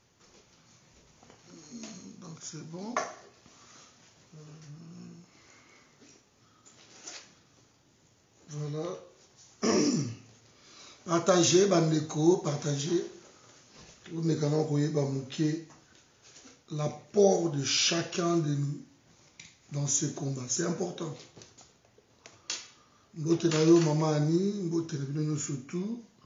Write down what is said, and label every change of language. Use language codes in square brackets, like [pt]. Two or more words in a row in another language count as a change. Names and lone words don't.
[fr] Donc c'est bon. Voilà. Partagez, bandeko, partagez. Vous me connaissez l'apport de chacun de nous dans ce combat. C'est important. [ln] Mbote na yo maman Annie, mbote na bino surtout.